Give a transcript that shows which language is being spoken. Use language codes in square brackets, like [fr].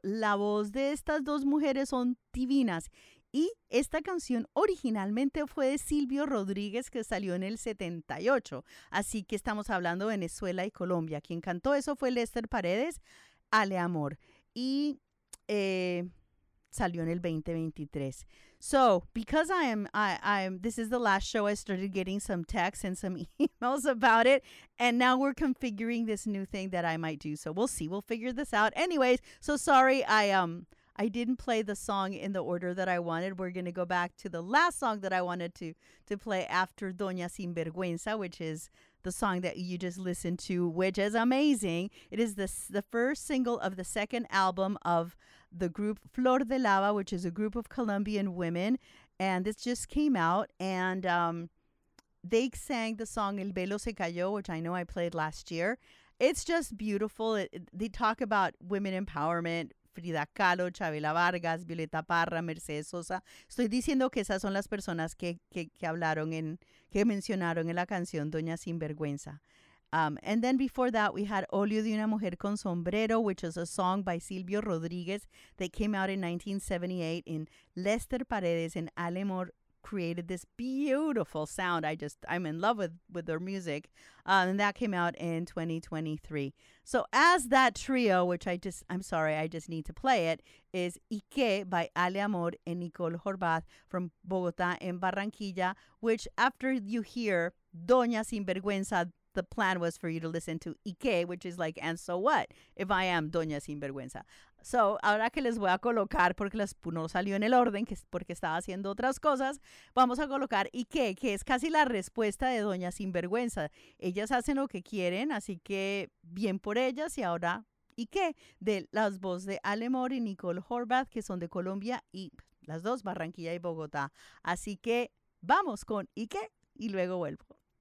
[es] La voz de estas dos mujeres son divinas. Y esta canción originalmente fue de Silvio Rodríguez, que salió en el 78. Así que estamos hablando de Venezuela y Colombia. Quien cantó eso fue Lester Paredes, Ale Amor. Y salió en el 2023. [en] So, because I'm this is the last show, I started getting some texts and some emails about it, and now we're configuring this new thing that I might do. So, we'll see. We'll figure this out. Anyways, so sorry I didn't play the song in the order that I wanted. We're going to go back to the last song that I wanted to play after Doña Sinvergüenza, which is the song that you just listened to, which is amazing. It is the first single of the second album of the group Flor de Lava, which is a group of Colombian women. And this just came out, and they sang the song El Velo Se Cayó, which I know I played last year. It's just beautiful. They talk about women empowerment. Frida Kahlo, Chavela Vargas, Violeta Parra, Mercedes Sosa. [es] Estoy diciendo que esas son las personas que hablaron en, que mencionaron en la canción Doña Sinvergüenza. [en] And then before that, we had Óleo de una Mujer con Sombrero, which is a song by Silvio Rodríguez that came out in 1978, and Lester Paredes and Ale Amor created this beautiful sound. I'm in love with their music. And that came out in 2023. So as that trio, which I just need to play it, is Ike by Ale Amor and Nicole Horvath from Bogota and Barranquilla, which after you hear Doña Sinvergüenza, the plan was for you to listen to Ike, which is like, and so what if I am Doña Sinvergüenza? [es] So, ahora que les voy a colocar, porque no salió en el orden, que es porque estaba haciendo otras cosas, vamos a colocar Ike, que es casi la respuesta de Doña Sinvergüenza. Ellas hacen lo que quieren, así que bien por ellas. Y ahora, Ike, de las voces de Ale Amor y Nicole Horvath, que son de Colombia, y las dos, Barranquilla y Bogotá. Así que vamos con Ike y luego vuelvo.